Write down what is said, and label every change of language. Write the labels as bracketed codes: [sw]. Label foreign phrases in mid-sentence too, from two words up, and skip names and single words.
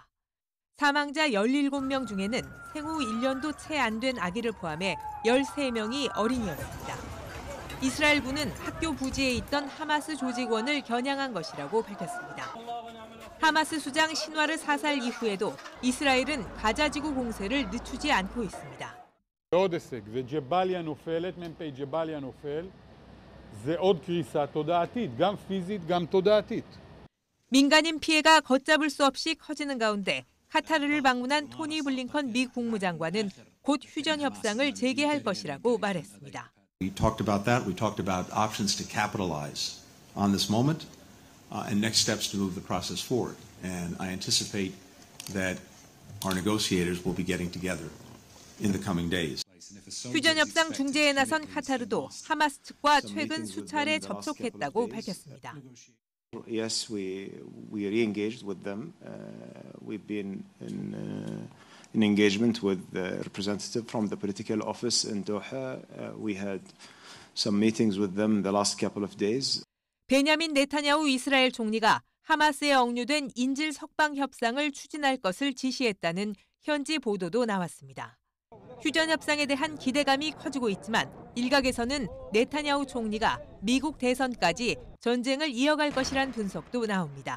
[ko] 사망자 17명 중에는 생후 1년도 채 안 된 아기를 포함해 13명이 어린이였습니다. 이스라엘군은 학교 부지에 있던 하마스 조직원을 겨냥한 것이라고 밝혔습니다. 하마스 수장 신화르 사살 이후에도 이스라엘은 가자 지구 공세를 늦추지 않고 있습니다. [he] עוד הישג, וג'באליה נופלת, מ"פ ג'באליה נופל, זה עוד קריסה תודעתית, גם פיזית, גם תודעתית. [ko] 민간인 피해가 걷잡을 수 없이 커지는 가운데 카타르를 방문한 토니 블링컨 미 국무장관은 곧 휴전 협상을 재개할 것이라고 말했습니다. [en] We talked about that. We talked about options to capitalize on this moment and next steps to move the process forward. And I anticipate that our negotiators will be getting together in the coming days. [ko] 휴전 협상 중재에 나선 카타르도 하마스 측과 최근 수차례 접촉했다고 밝혔습니다. [en] Yes, we re-engaged with them. We've been in engagement with the representative from the political office in Doha. We had some meetings with them the last couple of days. [ko] 베냐민 네타냐후 이스라엘 총리가 하마스에 억류된 인질 석방 협상을 추진할 것을 지시했다는 현지 보도도 나왔습니다. 휴전 협상에 대한 기대감이 커지고 있지만 일각에서는 네타냐후 총리가 미국 대선까지 전쟁을 이어갈 것이란 분석도 나옵니다.